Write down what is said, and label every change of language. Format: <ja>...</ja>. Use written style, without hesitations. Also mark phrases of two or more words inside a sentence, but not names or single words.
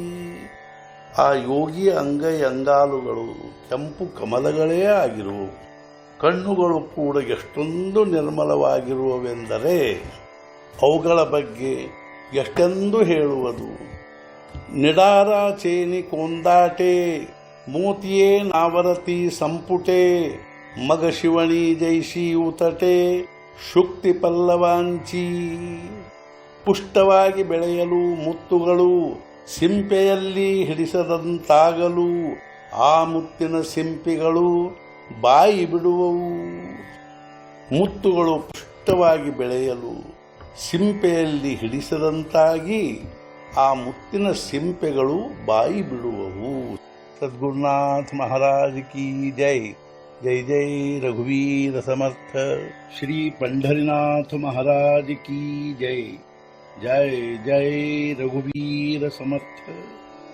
<kn>ಆ ಯೋಗಿಯ ಅಂಗೈ ಅಂಗಾಲುಗಳು ಕೆಂಪು ಕಮಲಗಳೇ ಆಗಿರುವವು. ಕಣ್ಣುಗಳು ಕೂಡ ಎಷ್ಟೊಂದು ನಿರ್ಮಲವಾಗಿರುವವೆಂದರೆ ಅವುಗಳ ಬಗ್ಗೆ ಎಷ್ಟೆಂದು ಹೇಳುವುದು.</kn> <mr>निडार चेनी कोंदाटे मोतिये नावरती संपुटे मग शिवणी जैसी उतटे शुक्ति पल्लवांचि.</mr> <kn>ಪುಷ್ಟವಾಗಿ ಬೆಳೆಯಲು ಮುತ್ತುಗಳು ಸಿಂಪೆಯಲ್ಲಿ ಹಿಡಿಸದಂತಾಗಲು ಆ ಮುತ್ತಿನ ಸಿಂಪಿಗಳು ಬಾಯಿ ಬಿಡುವವು. ಮುತ್ತುಗಳು ಪುಷ್ಟವಾಗಿ ಬೆಳೆಯಲು ಸಿಂಪೆಯಲ್ಲಿ ಹಿಡಿಸದಂತಾಗಿ ಆ ಮುತ್ತಿನ ಸಿಂಪೆಗಳು ಬಾಯಿ ಬಿಡುವವು.</kn> <mr>सद्गुरुनाथ महाराज की जय. जय जय रघुवीर समर्थ. श्री पंढरीनाथ महाराज की जय. जय जय रघुवीर समर्थ.</mr>